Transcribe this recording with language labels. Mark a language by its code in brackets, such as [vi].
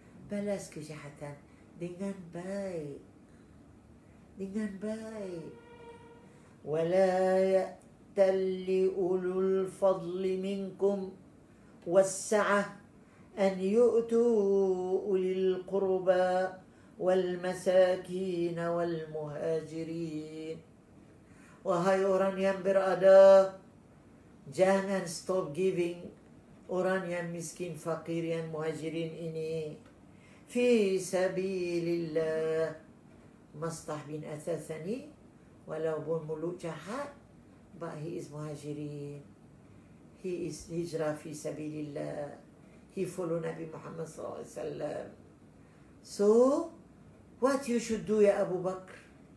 [ms] Balas kejahatan dengan baik. Dengan baik. [ar] ولا يأتل أولو الفضل منكم والسعة أن يؤتوا أولي القربى والمساكين والمهاجرين. [ms] Wahai orang yang berada, jangan [en] stop giving [ms] orang yang miskin, fakir, yang muhajirin ini. [ar] Fi sabilillah. [ms] Mistah bin Athatha ni, walaupun mulut jahat, [en] but he is muhajirin. He is hijrah [ar] fi sabilillah. [en] He follow Nabi Muhammad SAW. So, what you should do, ya Abu Bakr?